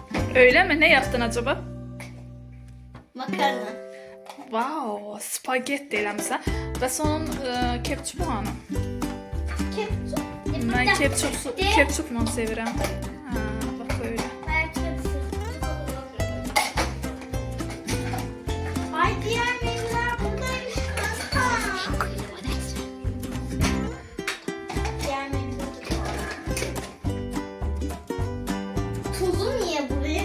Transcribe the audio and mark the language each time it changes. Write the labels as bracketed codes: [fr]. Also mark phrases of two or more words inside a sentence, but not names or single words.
[tr] Öyle mi? Ne yaptın acaba? Makarna. [az] Wow, spagetti eləmişsən. Və sonun ketçupu hanı? Ketçup. Mən ketçupla sevirəm. Ha, bax böyle. [tr] Ay diğer meyveler buradaymış kanka. Diğer meyveler de tuzu niye buraya?